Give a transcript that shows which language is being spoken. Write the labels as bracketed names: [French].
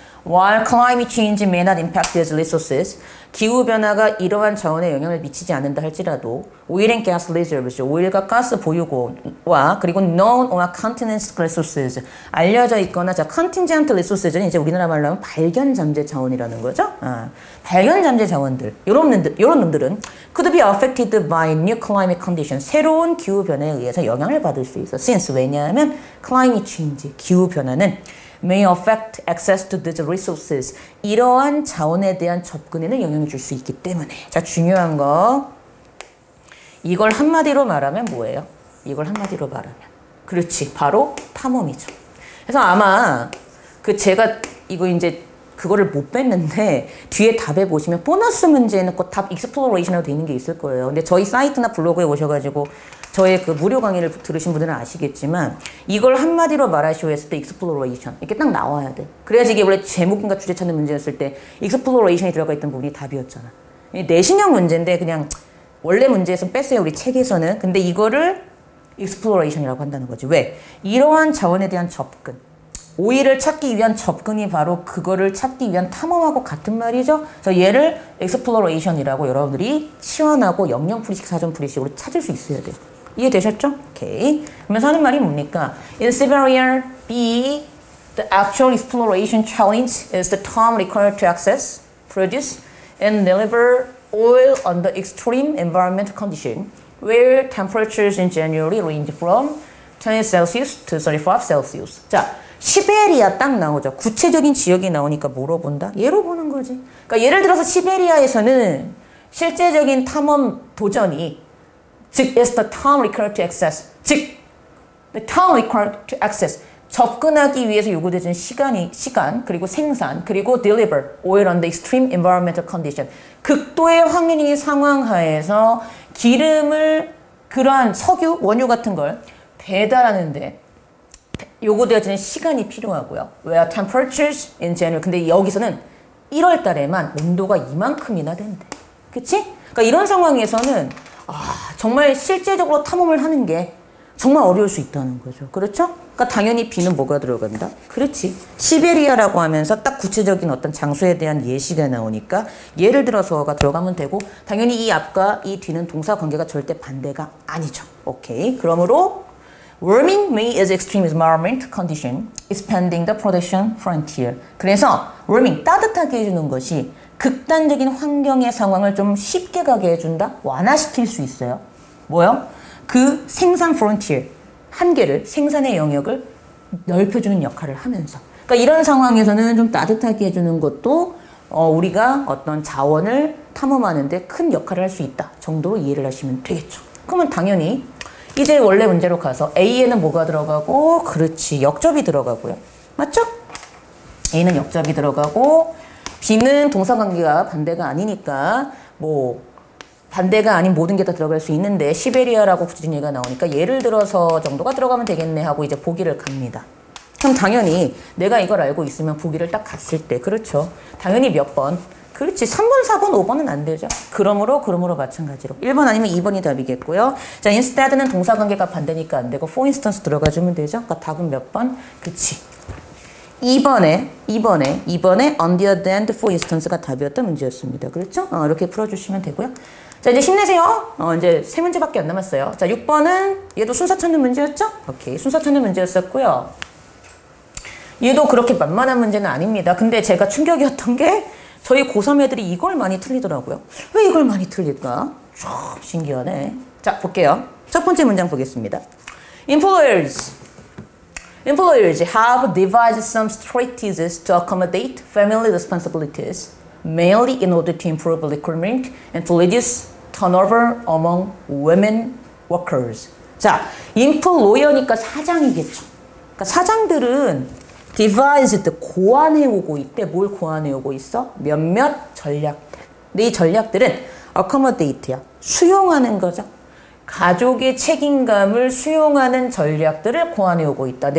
[English] While climate change may not impact these resources, [Korean] 기후변화가 이러한 자원에 영향을 미치지 않는다 할지라도 [English] oil and gas reserves, [Korean] 오일과 가스 보유고와 그리고 [English] known or contingent resources, [Korean] 알려져 있거나 자 contingent resources는 이제 우리나라 말로 하면 발견 잠재 자원이라는 거죠. 발견 잠재 자원들, 요런 놈들은 [English] could be affected by new climate conditions, [Korean] 새로운 기후변화에 의해서 영향을 받을 수 있어. [English] Since [Korean] 왜냐하면 [English] climate change, [Korean] 기후변화는 [English] may affect access to these resources. [Korean] 이러한 자원에 대한 접근에는 영향을 줄 수 있기 때문에. 자, 중요한 거. 이걸 한마디로 말하면 뭐예요? 이걸 한마디로 말하면. 그렇지. 바로 탐험이죠. 그래서 아마 제가 이거 이제 그거를 못 뺐는데 뒤에 답에 보시면 보너스 문제는 꼭 답 익스플로레이션으로 되어 있는 게 있을 거예요. 근데 저희 사이트나 블로그에 오셔가지고 저의 그 무료 강의를 들으신 분들은 아시겠지만 이걸 한마디로 말하시오 했을 때 익스플로레이션 이렇게 딱 나와야 돼. 그래야지 이게 원래 제목인가 주제 찾는 문제였을 때 익스플로레이션이 들어가 있던 부분이 답이었잖아. 내신형 문제인데 그냥 원래 문제에서 뺐어요. 우리 책에서는. 근데 이거를 익스플로레이션이라고 한다는 거지. 왜? 이러한 자원에 대한 접근. 오일을 찾기 위한 접근이 바로 그거를 찾기 위한 탐험하고 같은 말이죠. 그래서 얘를 exploration이라고 여러분들이 시원하고 영영풀이식 사전풀이식으로 찾을 수 있어야 돼요. 이해되셨죠? 오케이. 그러면서 하는 말이 뭡니까? [English] In Siberia, B, the actual exploration challenge is the time required to access, produce, and deliver oil under extreme environmental condition, where temperatures in January range from 20 Celsius to 35 Celsius. [Korean] 자, 시베리아 딱 나오죠. 구체적인 지역이 나오니까 뭐로 본다? 얘로 보는 거지. 그러니까 예를 들어서 시베리아에서는 실제적인 탐험 도전이 즉 [English] is the time required to access [Korean] 즉 [English] the time required to access [Korean] 접근하기 위해서 요구되는 시간 그리고 생산 그리고 [English] deliver oil under extreme environmental condition [Korean] 극도의 황리 상황 하에서 기름을 그러한 석유, 원유 같은 걸 배달하는데 요구되어지는 시간이 필요하고요. [English] Where temperatures in January. [Korean] 근데 여기서는 1월 달에만 온도가 이만큼이나 된대. 그치? 그러니까 이런 상황에서는 정말 실제적으로 탐험을 하는 게 정말 어려울 수 있다는 거죠. 그렇죠? 그러니까 당연히 B는 뭐가 들어간다? 그렇지. 시베리아라고 하면서 딱 구체적인 어떤 장소에 대한 예시가 나오니까 예를 들어서가 들어가면 되고 당연히 이 앞과 이 뒤는 동사 관계가 절대 반대가 아니죠. 오케이. [English] 그러므로 Warming may is extreme environment condition, expanding the production frontier. [Korean] 그래서 warming, 따뜻하게 해주는 것이 극단적인 환경의 상황을 좀 쉽게 가게 해준다? 완화시킬 수 있어요. 뭐요? 그 생산 frontier, 한계를, 생산의 영역을 넓혀주는 역할을 하면서. 그러니까 이런 상황에서는 좀 따뜻하게 해주는 것도 우리가 어떤 자원을 탐험하는데 큰 역할을 할 수 있다 정도로 이해를 하시면 되겠죠. 그러면 당연히 이제 원래 문제로 가서 A에는 뭐가 들어가고 그렇지 역접이 들어가고요. 맞죠? A는 역접이 들어가고 B는 동사관계가 반대가 아니니까 뭐 반대가 아닌 모든 게 다 들어갈 수 있는데 시베리아라고 구체적인 얘기가 나오니까 예를 들어서 정도가 들어가면 되겠네 하고 이제 보기를 갑니다. 그럼 당연히 내가 이걸 알고 있으면 보기를 딱 갔을 때 그렇죠. 당연히 몇 번 그렇지. 3번, 4번, 5번은 안 되죠. 그러므로 마찬가지로. 1번 아니면 2번이 답이겠고요. 자, instead는 동사관계가 반대니까 안 되고 for instance 들어가주면 되죠. 그러니까 답은 몇 번? 그치. 2번에 [English] on the other hand, for instance [Korean] 가 답이었던 문제였습니다. 그렇죠? 이렇게 풀어주시면 되고요. 자, 이제 힘내세요. 이제 3문제밖에 안 남았어요. 자, 6번은 얘도 순서 찾는 문제였죠? 오케이. 순서 찾는 문제였었고요. 얘도 그렇게 만만한 문제는 아닙니다. 근데 제가 충격이었던 게 저희 고3 애들이 이걸 많이 틀리더라고요. 왜 이걸 많이 틀릴까? 참 신기하네. 자, 볼게요. 첫 번째 문장 보겠습니다. [English] Employers have devised some strategies to accommodate family responsibilities, mainly in order to improve recruitment and to reduce turnover among women workers. [Korean] 자, employer니까 사장이겠죠. 그러니까 사장들은 devised, 고안해오고 있대. 뭘 고안해오고 있어? 몇몇 전략들. 근데 이 전략들은 accommodate야. 수용하는 거죠. 가족의 책임감을 수용하는 전략들을 고안해오고 있다.